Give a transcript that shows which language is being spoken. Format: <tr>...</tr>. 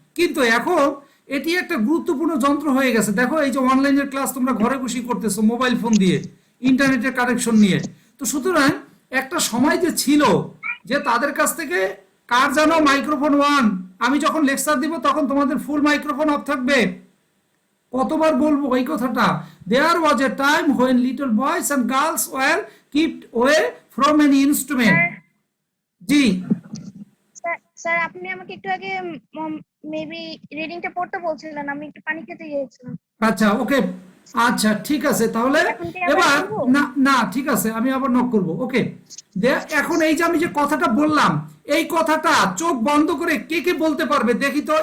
<bn>কিন্তু এখন এটি একটা গুরুত্বপূর্ণ যন্ত্র হয়ে গেছে। দেখো এই যে অনলাইনের ক্লাস তোমরা ঘরে বসে করতেছো মোবাইল ফোন দিয়ে, ইন্টারনেটের কানেকশন নিয়ে। তো সুতরাং একটা সময় যে ছিল যে তাদের কাছ থেকে কার জানো মাইক্রোফোন ওয়ান, আমি যখন লেকচার দিব তখন তোমাদের ফুল মাইক্রোফোন অফ থাকবে। কতবার বলবো এই কথাটা? দেয়ার ওয়াজ এ time</bn> <en>when little boys and girls were kept away from any instrument.</en> <bn>G sir আপনি আমাকে একটু আগে মেবি রিডিংটা পড়তে বলছিলেন, আমি একটু পানি খেতে গিয়েছিলাম। আচ্ছা, ওকে, আচ্ছা ঠিক আছে। তাহলে এবার না না ঠিক আছে, আমি আবার নক করব। ওকে, এখন এই যে আমি যে কথাটা বললাম, এই কথাটা চোখ বন্ধ করে কে কে বলতে পারবে দেখি তো।</bn>